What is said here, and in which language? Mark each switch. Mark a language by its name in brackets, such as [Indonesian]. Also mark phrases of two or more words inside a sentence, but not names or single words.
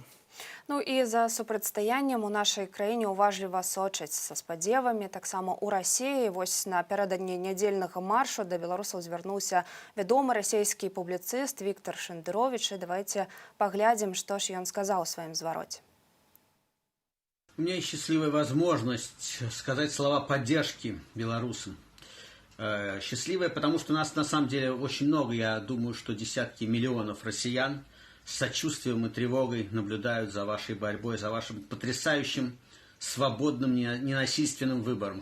[Belarusian] Ну і за супрацьстаяннем у нашай краіне уважліва сочаць са спадзевамі. Таксама ў Расіі вось напярэдадні нядзельнага маршу да беларусаў звярнуўся вядомы расійскі публіцыст Віктор Шендерович. Давайте паглядзім, што ж ён сказаў у сваім звароце. [Russian] У меня есть счастливая возможность сказать слова поддержки белорусам. Счастливая, потому что нас на самом деле очень много, я думаю, что десятки миллионов россиян с сочувствием и тревогой наблюдают за вашей борьбой, за вашим потрясающим, свободным, ненасильственным выбором.